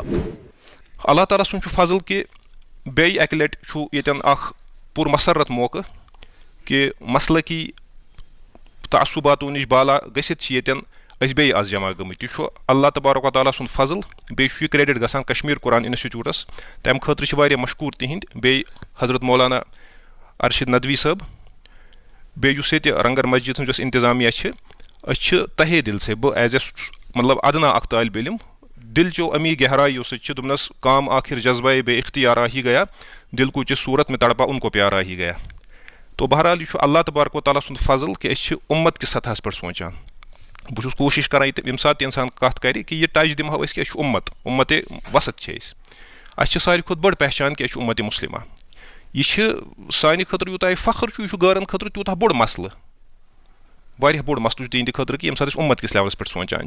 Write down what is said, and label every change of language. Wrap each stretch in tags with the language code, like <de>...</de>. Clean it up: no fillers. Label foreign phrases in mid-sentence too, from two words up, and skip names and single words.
<ks>اللہ تعالیٰ سُنٛد چھُ فضل کہ بیٚیہِ اکہِ لٹہِ چھُ ییٚتٮ۪ن اکھ پُر مسرت موقعہٕ کہ مسلکی تعصُباتو نِش بالا گٔژھِتھ چھِ ییٚتٮ۪ن أسۍ بیٚیہِ آز جمع گٔمٕتۍ. یہِ چھُ</ks> <ar>اللہ تبارک و تعالیٰ</ar> <ks>سُنٛد فضل. بیٚیہِ چھُ یہِ کرٛیڈِٹ گژھان کشمیٖر قرآن انسٹِچوٗٹس تمہِ خٲطرٕ چھِ واریاہ مشکوٗر تِہنٛدۍ بیٚیہِ حضرت مولانا ارشد ندوی صٲب بیٚیہِ یُس ییٚتہِ رنگر مسجد ہٕنٛز یۄس انتظامیہ چھِ أسۍ چھِ</ks> <ur>تہے دل سے</ur> <ks>بہٕ</ks> <en>as a</en> <ks>مطلب ادنا اکھ طالب علم دل چو</ks> <ur>امی گہرائیوں سے</ur> <ks>چھِ دوٚپنس</ks> <ur>کام آخر جذبہ بے اختیار ہی گیا دل کو چہِ صورت میں تڑپا ان کو پیارا ہی گیا.</ur> <ks>تو بہرحال یہ چھُ</ks> <ar>اللہ تبارک و تعالیٰ</ar> <ks>سُنٛد فضل کہ أسۍ چھِ اُمت کِس سطحس پٮ۪ٹھ سونٛچان. بہٕ چھُس کوٗشِش کران ییٚمہِ ساتہٕ تہِ اِنسان کتھ کرِ کہ یہِ ٹچ دِمہو أسۍ کہ أسۍ چھِ اُمت وسط چھِ أسۍ. اَسہِ چھِ ساروی کھۄتہٕ بٔڑ پہچان کہ أسۍ چھِ اُمت مُسلمہ. یہِ چھِ سانہِ خٲطرٕ یوٗتاہ یہِ فخر چھُ یہِ چھُ غٲرن خٲطرٕ تیوٗتاہ بوٚڑ مسلہٕ واریاہ بوٚڑ مسلہٕ چھُ تِہنٛدِ خٲطرٕ کہ ییٚمہِ ساتہٕ أسۍ اُمت کِس لیولس پٮ۪ٹھ سونٛچان چھِ.</ks>